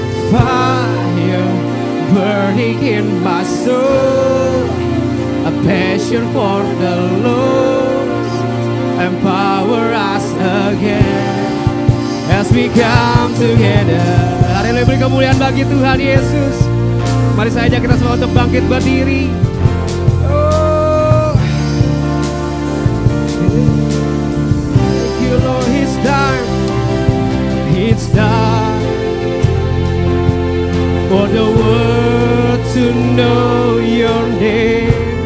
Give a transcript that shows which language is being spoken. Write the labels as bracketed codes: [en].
[en] Fire burning in my soul, a passion for the Lord. Empower us again as we come together. Haleluya. [id] Boleh beri kemuliaan bagi Tuhan Yesus. Mari saja kita semua untuk bangkit berdiri. [en] Oh, thank you Lord, it's time for the world to know your name.